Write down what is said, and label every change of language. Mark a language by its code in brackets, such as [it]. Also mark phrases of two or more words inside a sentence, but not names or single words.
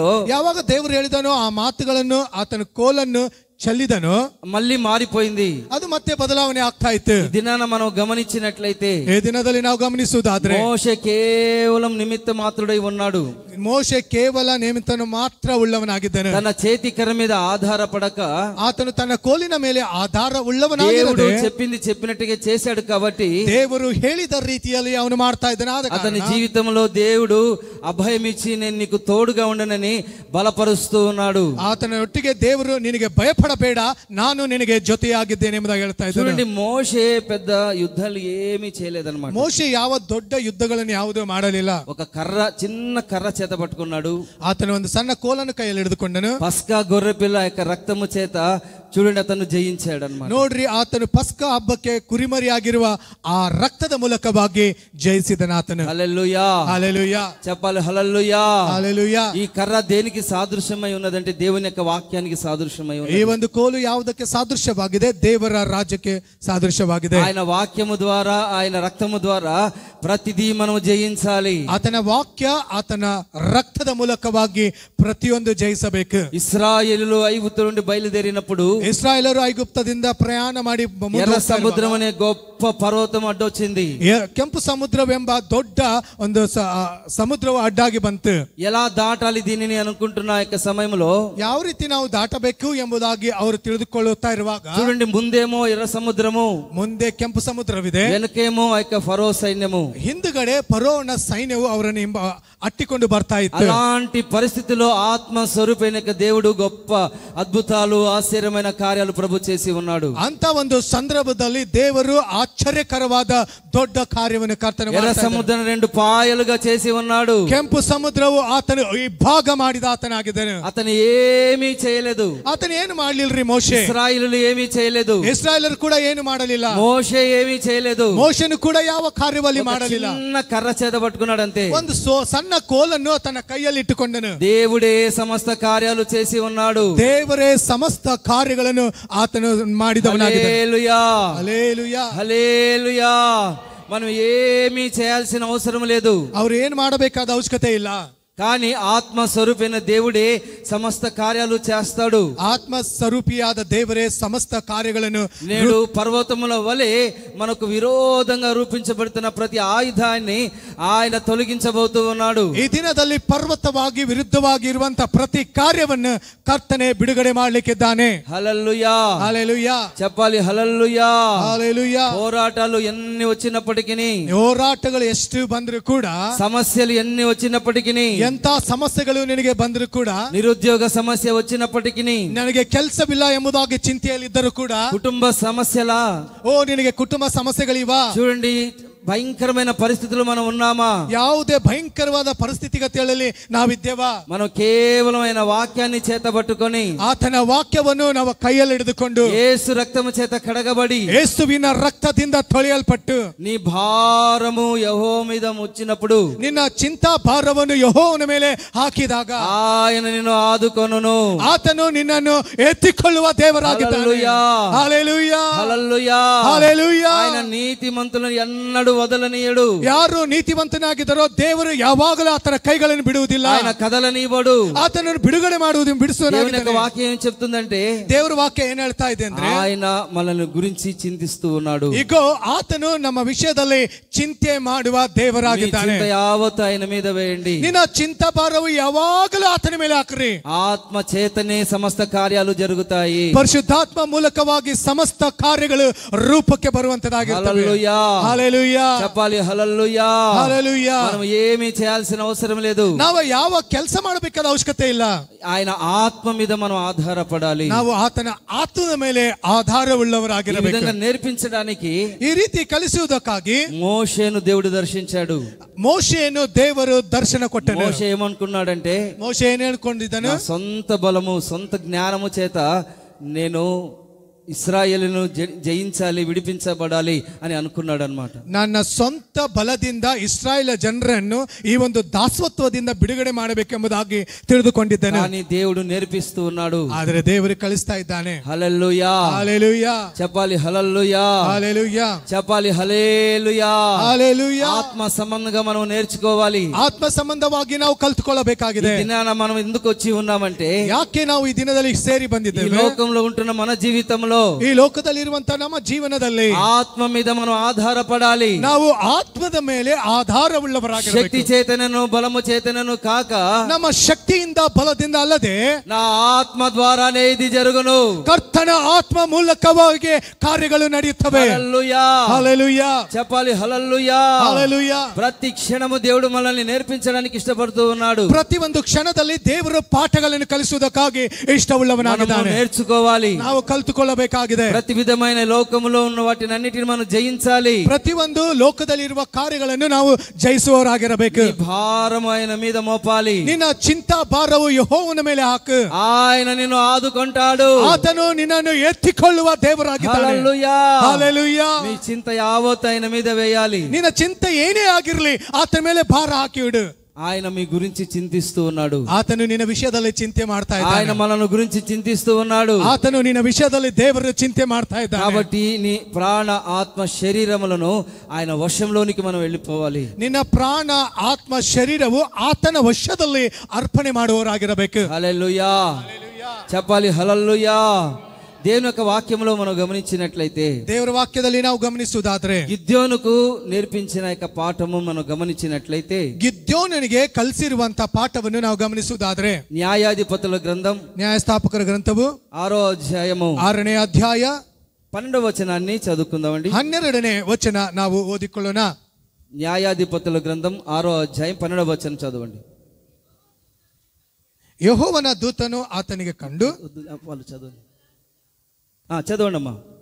[kn] ಯಾವಾಗ ದೇವರು ಹೇಳಿದನೋ ಆ ಮಾತುಗಳನ್ನು, ಆತನ ಕೋಲನ್ನು చెల్లిదను, [te] మళ్ళీ మారిపోయింది. [kn] ಅದು ಮತ್ತೆ ಬದಲಾವಣೆ ಆಗ್ತಾ ಇತ್ತು. [te] ఈ దినాన మనం గమనించినట్లయితే, [kn] ಈ ದಿನದಲ್ಲಿ ನಾವು ಗಮನಿಸುವುದಾದ್ರೆ, [te] మోషే కేవలం నిమిత్త మాత్రుడై ఉన్నాడు. [kn] ಮೋಶೆ ಕೇವಲ ನೇಮಿತನು ಮಾತ್ರ ಉಳ್ಳವನಾಗಿದ್ದನು. [te] తన చేతి కర్ర మీద ఆధారపడక, [kn] ಆತನು ತನ್ನ ಕೋಲಿನ ಮೇಲೆ ಆಧಾರ ಉಳ್ಳವನಾಗಿರದೆ, [te] దేవుడు చెప్పింది చెప్పినట్టుగా చేశాడు కాబట్టి, [kn] ದೇವರು ಹೇಳಿದ ರೀತಿಯಲ್ಲಿ ಅವನು ಮಾಡ್ತಾ ಇದ್ದಾನೆ. [te] అతని జీవితంలో దేవుడు అభయమిచ్చి నేను నీకు తోడుగా ఉండనని బలపరుస్తూ ఉన్నాడు. [kn] ಆತನ ಒಟ್ಟಿಗೆ ದೇವರು ನಿನಗೆ ಭಯಪಡಬೇಡ, ನಾನು ನಿನಗೆ ಜೊತೆಯಾಗಿದ್ದೇನೆ ಎಂಬುದಾಗಿ ಹೇಳ್ತಾ ಇದ್ದಾನೆ. [te] చూడండి, మోషే పెద్ద యుద్ధాలు ఏమీ చేయలేదన్నమాట. [kn] ಮೋಶೆ ಯಾವ ದೊಡ್ಡ ಯುದ್ಧಗಳನ್ನು ಯಾವುದೂ ಮಾಡಲಿಲ್ಲ. [te] ఒక చిన్న కర్ర చేత పట్టుకున్నాడు. [kn] ಆತನು ಒಂದು ಸಣ್ಣ ಕೋಲನ್ನು ಕೈಯಲ್ಲಿ ಹಿಡಿದುಕೊಂಡನು. [te] పస్కా గొర్రె పిల్ల యొక్క రక్తము చేత చూడండి అతను జయించాడు అన్నమాట. [kn] ನೋಡ್ರಿ, ಆತನು ಪಸ್ಕ ಹಬ್ಬಕ್ಕೆ ಕುರಿಮರಿಯಾಗಿರುವ ಆ ರಕ್ತದ ಮೂಲಕವಾಗಿ ಜಯಿಸಿದನು ಆತನು. [te] హల్లెలూయా, హల్లెలూయా చెప్పాలి. హల్లెలూయా, హల్లెలూయా. ఈ కర్ర దేనికి సాదృశ్యమై ఉన్నదంటే దేవుని యొక్క వాక్యానికి సాదృశ్యమై ఉన్నది. [kn] ಈ ಒಂದು ಕೋಲು ಯಾವುದಕ್ಕೆ ಸಾದೃಶ್ಯವಾಗಿದೆ? ದೇವರ ರಾಜ್ಯಕ್ಕೆ ಸಾದೃಶ್ಯವಾಗಿದೆ. [te] ఆయన వాక్యము ద్వారా, ఆయన రక్తము ద్వారా ప్రతిదీ మనం జయించాలి. [kn] ಆತನ ವಾಕ್ಯ, ಆತನ ರಕ್ತದ ಮೂಲಕವಾಗಿ ಪ್ರತಿಯೊಂದು ಜಯಿಸಬೇಕು. [te] ఇశ్రాయేలులు ఐగుప్తు నుండి బయలుదేరినప్పుడు, [kn] ಇಸ್ರಾಯೇಲರು ಐಗುಪ್ತದಿಂದ ಪ್ರಯಾಣ ಮಾಡಿ [te] ఎర్ర సముద్రం అనే గొప్ప పర్వతం అడ్డొచ్చింది. [kn] ಕೆಂಪು ಸಮುದ್ರವೆಂಬ ದೊಡ್ಡ ಒಂದು ಸಮುದ್ರವು ಅಡ್ಡಾಗಿ ಬಂತು. [te] ఎలా దాటాలి దీనిని అనుకుంటున్న యొక్క సమయంలో, [kn] ಯಾವ ರೀತಿ ನಾವು ದಾಟಬೇಕು ಎಂಬುದಾಗಿ ಅವರು ತಿಳಿದುಕೊಳ್ಳುತ್ತಾ ಇರುವಾಗ, [te] చూడండి, ముందేమో ఎర్ర సముద్రము, [kn] ಮುಂದೆ ಕೆಂಪು ಸಮುದ್ರವಿದೆ, [te] వెనకేమో ఆ యొక్క ఫరో సైన్యము, [kn] ಹಿಂದುಗಡೆ ಫರೋನ ಸೈನ್ಯವು ಅವರನ್ನು ಅಟ್ಟಿಕೊಂಡು ಬರ್ತಾ ಇತ್ತು. [te] అలాంటి పరిస్థితిలో ఆత్మ స్వరూపైన దేవుడు గొప్ప అద్భుతాలు, ఆశ్చర్యమైన కార్యాలు ప్రభు చేసి ఉన్నాడు. [kn] ಅಂತ ಒಂದು ಸಂದರ್ಭದಲ್ಲಿ ದೇವರು ಆಶ್ಚರ್ಯಕರವಾದ ದೊಡ್ಡ ಕಾರ್ಯವನ್ನು ಕರ್ತನು [te] ఎర్ర సముద్రం రెండు పాయలుగా చేసి ఉన్నాడు. [kn] ಕೆಂಪು ಸಮುದ್ರವು ಆತನು ವಿಭಾಗ ಮಾಡಿದ ಆತನಾಗಿದ್ದನು. [te] అతను ఏమీ చేయలేదు. [kn] ಆತನು ಏನು ಮಾಡಲಿಲ್ಲರಿ ಮೋಶೆ. [te] ఇశ్రాయేలులు ఏమీ చేయలేదు. [kn] ಇಸ್ರಾಯೇಲರು ಕೂಡ ಏನು ಮಾಡಲಿಲ್ಲ. [te] మోషే ఏమీ చేయలేదు. [kn] ಮೋಶೆನು ಕೂಡ ಯಾವ ಕಾರ್ಯವಲ್ಲಿ ಮಾಡಲಿಲ್ಲ. [te] చిన్న కర్ర చేత పట్టుకున్నాడు అంతే. [kn] ಒಂದು ಸಣ್ಣ ಕೋಲನ್ನು ತನ್ನ ಕೈಯಲ್ಲಿ ಇಟ್ಟುಕೊಂಡನು. [te] దేవుడే సమస్త కార్యాలు చేసి ఉన్నాడు. [kn] ದೇವರೇ ಸಮಸ್ತ ಕಾರ್ಯಗಳನ್ನು ಆತನು ಮಾಡಿದವನಾಗಿದ್ದಾನೆ. [te] హల్లెలూయా, [kn] ಹಲ್ಲೆಲೂಯಾ, [te] హల్లెలూయా. మనం ఏమీ చేయాల్సిన అవసరం లేదు. [kn] ಅವರು ಏನು ಮಾಡಬೇಕಾದ ಅವಶ್ಯಕತೆ ಇಲ್ಲ. [te] కానీ ఆత్మ స్వరూపైన దేవుడే సమస్త కార్యాలు చేస్తాడు. [kn] ಆತ್ಮ ಸ್ವರೂಪಿಯಾದ ದೇವರೇ ಸಮಸ್ತ ಕಾರ್ಯಗಳನ್ನು. [te] నేడు పర్వతముల వలె మనకు విరోధంగా రూపించబడుతున్న ప్రతి ఆయుధాన్ని ఆయన తొలగించబోతూ ఉన్నాడు. [kn] ಈ ದಿನದಲ್ಲಿ ಪರ್ವತವಾಗಿ ವಿರುದ್ಧವಾಗಿ ಇರುವಂತಹ ಪ್ರತಿ ಕಾರ್ಯವನ್ನು ಕರ್ತನೆ ಬಿಡುಗಡೆ ಮಾಡಲಿಕ್ಕಿದ್ದಾನೆ. [te] హల్లెలూయా, హల్లెలూయా చెప్పాలి. హల్లెలూయా, హల్లెలూయా. పోరాటాలు ఎన్ని వచ్చినప్పటికీ, [kn] ಹೋರಾಟಗಳು ಎಷ್ಟು ಬಂದರೂ ಕೂಡ, [te] సమస్యలు ఎన్ని వచ్చినప్పటికీ, [kn] ಎಂತ ಸಮಸ್ಯೆಗಳು ನಿನಗೆ ಬಂದರೂ ಕೂಡ, [te] నిరుద్యోగ సమస్య వచ్చినప్పటికీ, [kn] ನನಗೆ ಕೆಲಸವಿಲ್ಲ ಎಂಬುದಾಗಿ ಚಿಂತೆಯಲ್ಲಿದ್ದರೂ ಕೂಡ, [te] కుటుంబ సమస్యల, [kn] ನಿನಗೆ ಕುಟುಂಬ ಸಮಸ್ಯೆಗಳಿವ, [te] చూడండి, భయంకరమైన పరిస్థితులు మనం ఉన్నామా? [kn] ಯಾವುದೇ ಭಯಂಕರವಾದ ಪರಿಸ್ಥಿತಿಗತಿಗಳಲ್ಲಿ ನಾವಿದ್ದೇವಾ? [te] మనం కేవలం ఆయన వాక్యాన్ని చేతబట్టుకొని, [kn] ಆತನ ವಾಕ್ಯವನ್ನು ನಾವು ಕೈಯಲ್ಲಿ ಹಿಡಿದುಕೊಂಡು, [te] యేసు రక్తము చేత కడగబడి, [kn] ಯೇಸುವಿನ ರಕ್ತದಿಂದ ತೊಳೆಯಲ್ಪಟ್ಟು, [te] నీ భారము యెహోవా మీద వచ్చినప్పుడు, [kn] ನಿನ್ನ ಚಿಂತಾ ಭಾರವನ್ನು ಯೆಹೋವನ ಮೇಲೆ ಹಾಕಿದಾಗ [te] ఆయన నిన్ను ఆదుకొనును. [kn] ಆತನು ನಿನ್ನನ್ನು ಎತ್ತಿಕೊಳ್ಳುವ ದೇವರಾಗಿದ್ದಾನೆ. [te] హల్లెలూయా, హల్లెలూయా, హల్లెలూయా, హల్లెలూయా. ఆయన నీతిమంతులను ఎన్నడూ వదలనీయడు. [kn] ಯಾರು ನೀತಿವಂತನಾಗಿದ್ದಾರೋ ದೇವರು ಯಾವಾಗಲೂ ಆತನ ಕೈಗಳನ್ನು ಬಿಡುವುದಿಲ್ಲ. [te] ఆయన కదలనీయడు. [kn] ಆತನನ್ನು ಬಿಡುಗಡೆ ಮಾಡುವುದು ಬಿಡಿಸುವನಾಗಿದ್ದಾನೆ. [te] వాక్యం ఏం చెప్తుందంటే, [kn] ದೇವರ ವಾಕ್ಯ ಏನ್ ಹೇಳ್ತಾ ಇದೆ ಅಂದ್ರೆ, [te] ఆయన మనల్ని గురించి చింతిస్తూ ఉన్నాడు. [kn] ಇಗೋ ಆತನು ನಮ್ಮ ವಿಷಯದಲ್ಲಿ ಚಿಂತೆ ಮಾಡುವ ದೇವರಾಗಿದ್ದಾನೆ. [te] చింత యావత్తు ఆయన మీద వేయండి. [kn] ನಿನ್ನ ಚಿಂತಾಭಾರವು ಯಾವಾಗಲೂ ಆತನ ಮೇಲೆ ಹಾಕ್ರಿ. [te] ఆత్మ చేతనే సమస్త కార్యాలు జరుగుతాయి. [kn] ಪರಿಶುದ್ಧಾತ್ಮ ಮೂಲಕವಾಗಿ ಸಮಸ್ತ ಕಾರ್ಯಗಳು ರೂಪಕ್ಕೆ ಬರುವಂತದಾಗಿರುತ್ತವೆ. [te] హల్లెలూయా, హల్లెలూయా చెప్పాలి. హల్లెలూయా, హల్లెలూయా. మనం ఏమీ చేయాల్సిన అవసరం లేదు. [kn] ನಾವು ಯಾವ ಕೆಲಸ ಮಾಡಬೇಕಾದ ಅವಶ್ಯಕತೆ ಇಲ್ಲ. [te] ఆయన ఆత్మ మీద మనం ఆధారపడాలి. [kn] ನಾವು ಆತನ ಆತ್ಮದ ಮೇಲೆ ಆಧಾರವುಳ್ಳವರಾಗಿರಬೇಕು. [te] ఈ విధంగా నేర్పించడానికి [kn] ಈ ರೀತಿ ಕಲಿಸುವುದಕ್ಕಾಗಿ [te] మోషేను దేవుడు దర్శించాడు. [kn] ಮೋಶೆಯನ್ನು ದೇವರು ದರ್ಶನ ಕೊಟ್ಟನು. [te] మోషే ఏమనుకున్నాడంటే, [kn] ಮೋಶೆ ಏನ್ ಹೇಳ್ಕೊಂಡಿದ್ದಾನೆ, [te] నా సొంత బలము సొంత జ్ఞానము చేత నేను ఇశ్రాయేలును జయించాలి, విడిపించబడాలి అని అనుకున్నాడు అన్నమాట. [kn] ನನ್ನ ಸ್ವಂತ ಬಲದಿಂದ ಇಸ್ರಾಯೇಲ್ ಜನರನ್ನು ಈ ಒಂದು ದಾಸತ್ವದಿಂದ ಬಿಡುಗಡೆ ಮಾಡಬೇಕೆಂಬುದಾಗಿ ತಿಳಿದುಕೊಂಡಿದ್ದಾನೆ. [te] కానీ దేవుడు నేర్పిస్తూ ఉన్నాడు. [kn] ಆದರೆ ದೇವರು ಕಲಿಸ್ತಾ ಇದ್ದಾನೆ. [te] హల్లెలూయా, హల్లెలూయా, చెప్పాలి. హల్లెలూయా, హల్లెలూయా, చెప్పాలి. హల్లెలూయా, హల్లెలూయా. ఆత్మ సంబంధంగా మనం నేర్చుకోవాలి. [kn] ಆತ್ಮ ಸಂಬಂಧವಾಗಿ ನಾವು ಕಲಿತುಕೊಳ್ಳಬೇಕಾಗಿದೆ. [te] ఈ దినాన మనం ఎందుకు వచ్చి ఉన్నామంటే, [kn] ಯಾಕೆ ನಾವು ಈ ದಿನದಲ್ಲಿ ಸೇರಿ [te] ఈ [kn] ಬಂದಿದ್ದೇವೆ? [te] లోకంలో ఉంటున్న మన జీవితంలో, [kn] ಈ ಲೋಕದಲ್ಲಿರುವಂತಹ ನಮ್ಮ ಜೀವನದಲ್ಲಿ [te] ఆత్మ మీద మనం ఆధారపడాలి. [kn] ನಾವು ಆತ್ಮದ ಮೇಲೆ ಆಧಾರವುಳ್ಳವರಾಗಿರಬೇಕು. [te] శక్తి చేతనను బలము చేతనను కాక, [kn] ನಮ್ಮ ಶಕ್ತಿಯಿಂದ ಬಲದಿಂದ ಅಲ್ಲದೆ [te] నా ఆత్మ ద్వారానే ఇది జరుగును. [kn] ಕರ್ತನ ಆತ್ಮ ಮೂಲಕವಾಗಿ ಕಾರ್ಯಗಳು ನಡೆಯುತ್ತವೆ. [te] హల్లెలూయా, హల్లెలూయా, చెప్పాలి. హల్లెలూయా, హల్లెలూయా. ప్రతి క్షణము దేవుడు మనల్ని నేర్పించడానికి ఇష్టపడుతూ ఉన్నాడు. [kn] ಪ್ರತಿ ಒಂದು ಕ್ಷಣದಲ್ಲಿ ದೇವರು ಪಾಠಗಳನ್ನು ಕಲಿಸುವುದಕ್ಕಾಗಿ ಇಷ್ಟವುಳ್ಳವನಾಗಿದ್ದಾನೆ. [te] నేర్చుకోవాలి, [kn] ನಾವು ಕಲಿತುಕೊಳ್ಳಬೇಕಾಗಿದೆ. [te] ప్రతి విధమైన లోకములో ఉన్న వాటిని అన్నిటిని మనం జయించాలి. [kn] ಪ್ರತಿ ಒಂದು ಲೋಕದಲ್ಲಿರುವ ಕಾರ್ಯಗಳನ್ನು ನಾವು ಜಯಿಸುವವರಾಗಿರಬೇಕು. [te] ఈ భారం ఆయన మీద మోపాలి. [kn] ನಿನ್ನ ಚಿಂತಾ ಭಾರವು ಯೆಹೋವನ ಮೇಲೆ ಹಾಕು. [te] ఆయన నిన్ను ఆదుకుంటాడు. [kn] ಆತನು ನಿನ್ನನ್ನು ಎತ್ತಿಕೊಳ್ಳುವ ದೇವರಾಗಿದ್ದಾನೆ. [te] హల్లెలూయా, హల్లెలూయా. మీ చింత యావత్తు ఆయన మీద వేయాలి. [kn] ನಿನ್ನ ಚಿಂತೆ ಏನೇ ಆಗಿರಲಿ ಆತನ ಮೇಲೆ ಭಾರ ಹಾಕಿ ಬಿಡು. [te] ఆయన మీ గురించి చింతిస్తూ ఉన్నాడు. [kn] ಆತನು ನಿನ್ನ ವಿಷಯದಲ್ಲಿ ಚಿಂತೆ ಮಾಡ್ತಾ ಇದ್ದಾನೆ. [te] ఆయన మనను గురించి చింతిస్తూ ఉన్నాడు. [kn] ಆತನು ನಿನ್ನ ವಿಷಯದಲ್ಲಿ ದೇವರು ಚಿಂತೆ ಮಾಡ್ತಾ ಇದ್ದಾನೆ. [te] కాబట్టి నీ ప్రాణ ఆత్మ శరీరములను ఆయన వశంలోనికి మనం వెళ్ళిపోవాలి. [kn] ನಿನ್ನ ಪ್ರಾಣ ಆತ್ಮ ಶರೀರವು ಆತನ ವಶದಲ್ಲಿ ಅರ್ಪಣೆ ಮಾಡುವವರಾಗಿರಬೇಕು. [te] హల్లెలూయా, చెప్పాలి. హల్లెలూయా. దేవుని యొక్క వాక్యంలో మనం గమనించినట్లయితే, [kn] ದೇವರ ವಾಕ್ಯದಲ್ಲಿ ನಾವು ಗಮನಿಸುವುದಾದ್ರೆ, [te] గిద్యోనుకు నేర్పించిన యొక్క పాఠము మనం గమనించినట్లయితే, [kn] ಗಿದ್ಯೋನನಿಗೆ ಕಲಿಸಿರುವಂತಹ ಪಾಠವನ್ನು ನಾವು ಗಮನಿಸುವುದಾದ್ರೆ, [te] న్యాయాధిపతుల గ్రంథం [kn] ನ್ಯಾಯಸ್ಥಾಪಕರ ಗ್ರಂಥವು [te] 6వ అధ్యాయము [kn] 6ನೇ ಅಧ್ಯಾಯ [te] 12వ వచనాన్ని చదువుకుందామండి. [kn] 12ನೇ ವಚನ ನಾವು ಓದಿಕೊಳ್ಳೋಣ. [te] న్యాయాధిపతుల గ్రంథం 6వ అధ్యాయం 12వ వచనం చదవండి. [kn] ಯೆಹೋವನ ದೂತನು ಆತನಿಗೆ ಕಂಡು, [te] వాళ్ళు చదవండి. చదవండి అమ్మా.